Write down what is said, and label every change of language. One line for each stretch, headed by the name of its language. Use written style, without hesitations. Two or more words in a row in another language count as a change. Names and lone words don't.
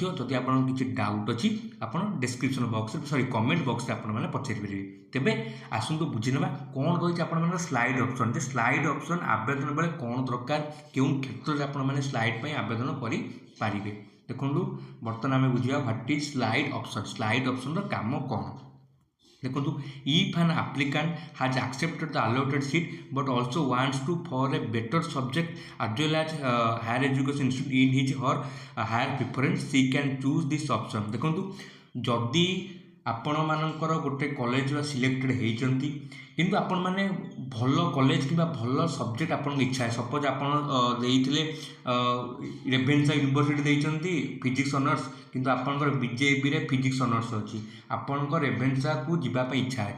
Odia: ଯଦି ଆପଣଙ୍କର କିଛି ଡାଉଟ୍ ଅଛି ଆପଣ
English: description boxରେ comment boxରେ
Odia: ଆପଣମାନେ ପଚାରି ପାରିବେ। ତେବେ ଆସନ୍ତୁ ବୁଝିନେବା କ'ଣ ରହିଛି ଆପଣଙ୍କର
English: slide option.
Odia: ଯେ
English: slide option
Odia: ଆବେଦନ ବେଳେ କ'ଣ ଦରକାର, କେଉଁ କ୍ଷେତ୍ରରେ ଆପଣମାନେ ସ୍ଲାଇଡ୍ ପାଇଁ ଆବେଦନ କରିପାରିବେ। ଦେଖନ୍ତୁ, ବର୍ତ୍ତମାନ ଆମେ ବୁଝିବା
English: what is slide option. slide optionର
Odia: କାମ କ'ଣ? ଦେଖନ୍ତୁ,
English: if an applicant has accepted the allotted seat but also wants to for a better subject as well as higher education institute in his or higher preference, she can choose this option।
Odia: ଦେଖନ୍ତୁ, ଯଦି ଆପଣମାନଙ୍କର ଗୋଟେ କଲେଜର ସିଲେକ୍ଟେଡ଼ ହେଇଛନ୍ତି, କିନ୍ତୁ ଆପଣମାନେ ଭଲ କଲେଜ କିମ୍ବା ଭଲ ସବଜେକ୍ଟ ଆପଣଙ୍କ ଇଚ୍ଛା, ସପୋଜ ଆପଣ ଦେଇଥିଲେ ରେଭେନ୍ସା ୟୁନିଭର୍ସିଟି ଦେଇଛନ୍ତି
English: physics honours,
Odia: କିନ୍ତୁ ଆପଣଙ୍କର ବିଜେପିରେ
English: physics honours
Odia: ଅଛି, ଆପଣଙ୍କ ରେଭେନ୍ସାକୁ ଯିବା ପାଇଁ ଇଚ୍ଛା ଅଛି।